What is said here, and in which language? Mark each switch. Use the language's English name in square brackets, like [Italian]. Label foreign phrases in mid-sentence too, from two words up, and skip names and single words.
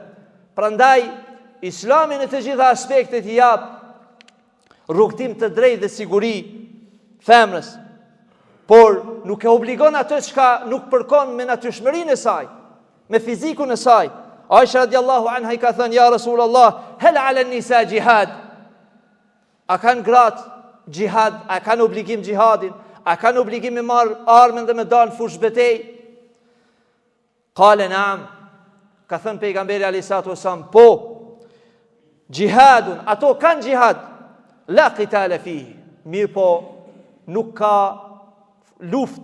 [Albanian] Prandaj Islami në të gjitha aspektet i jap rrugtim të drejtë dhe siguri femrës, por nuk e obligon atë çka nuk përkon me natyrshmërinë e saj, me fizikun e saj. [Arabic] Aisha رضي الله عنها [Albanian] i ka thënë, [Arabic] يا رسول الله، هل على النساء جهاد? [Albanian] A kanë gratë jihad? A kanë obligim jihadin? A kanë obligim me marrë armën dhe me dalë fush betej? [Arabic] قال نعم, [Albanian] ka thënë pejgamberi [Arabic] عليه الصلاة والسلام, [Albanian] po, jihadun, ato kanë jihad, [Arabic] لا قتال فيه, [Albanian] mirë po, nuk ka luft.